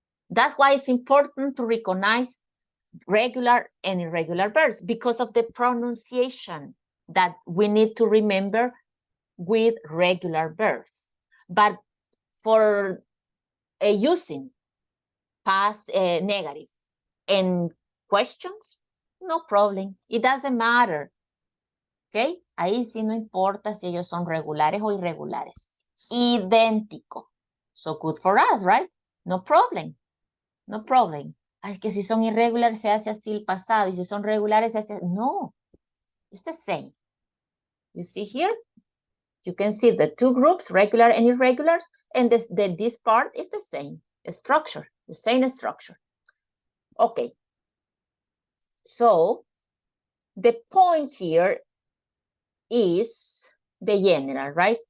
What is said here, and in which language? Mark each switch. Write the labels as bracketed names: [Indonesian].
[English] That's why it's important to recognize regular and irregular verbs because of the pronunciation that we need to remember with regular verbs. But for using past, negative, and questions, no problem. It doesn't matter. Okay? [Spanish] Ahí sí no importa si ellos son regulares o irregulares. [English] Idéntico. So good for us, right? No problem. No problem. [Spanish] Es que si son irregulares se hace así el pasado y si son regulares se hace... [English] No. It's the same. You see here? You can see the two groups, regular and irregulars, and this part is the same structure, the same structure. Okay. So, the point here is the general, right?